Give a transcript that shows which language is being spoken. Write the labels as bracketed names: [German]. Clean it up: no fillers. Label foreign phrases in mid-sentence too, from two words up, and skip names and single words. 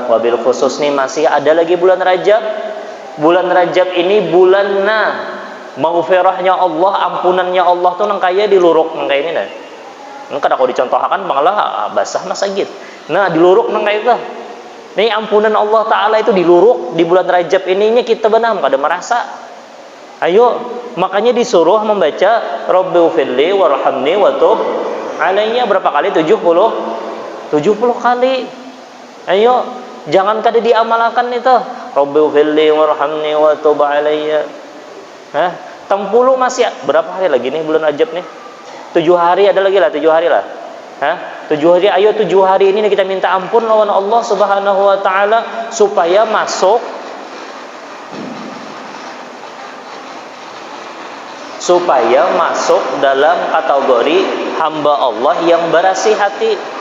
[Banjar] Wabil khusus nih masih ada lagi bulan Rajab. Bulan Rajab ini bulan maghfirahnya Allah, ampunannya Allah tuh nang kaya diluruk nang kaya ini nah. Nang kada kau dicontohkan malah basah masagit. Nah, diluruk nang kaya itu. Nih ampunan Allah taala itu diluruk di bulan Rajab ininya kita benam kada merasa. Ayo, makanya disuruh membaca [Arabic] ربي اغفر لي وارحمني وتب علي [Banjar] berapa kali? 70 70 kali. Ayo, jangan kada diamalkan itu. [Arabic] ربي اغفر لي وارحمني وتب علي. [Banjar] 60 masih berapa hari lagi nih bulan Rajab nih? 7 hari ada lagi lah, 7 hari lah. 7 hari, ayo 7 hari ini kita minta ampun lawan Allah [Arabic] سبحانه وتعالى [Banjar] supaya masuk dalam kategori hamba Allah yang bersih hati.